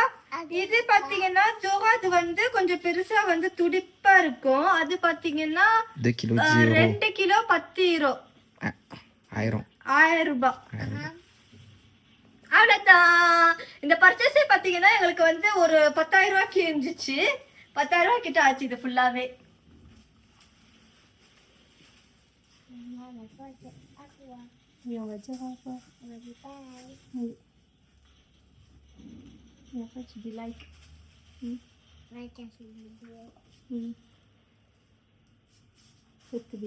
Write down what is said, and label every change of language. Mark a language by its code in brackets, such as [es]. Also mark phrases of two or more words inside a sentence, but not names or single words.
[ta] இது பார்த்தீங்கன்னா ஜோகாது வந்து கொஞ்சம் பெருசா வந்து துடிப்பா இருக்கும். அது பார்த்தீங்கன்னா 2 கிலோ 10 யூரோ. 1000 ரூபாய். அவ்வளோதான். இந்த பர்ச்சேஸே பார்த்தீங்கன்னா எங்களுக்கு வந்து ஒரு 10,000 ரூபாய்க்கு இருந்துச்சு. 10,000 ரூபாய் கிட்ட ஆச்சு இது ஃபுல்லாவே. [fr] Tu dis like. Like cette vidéo. Cette vidéo.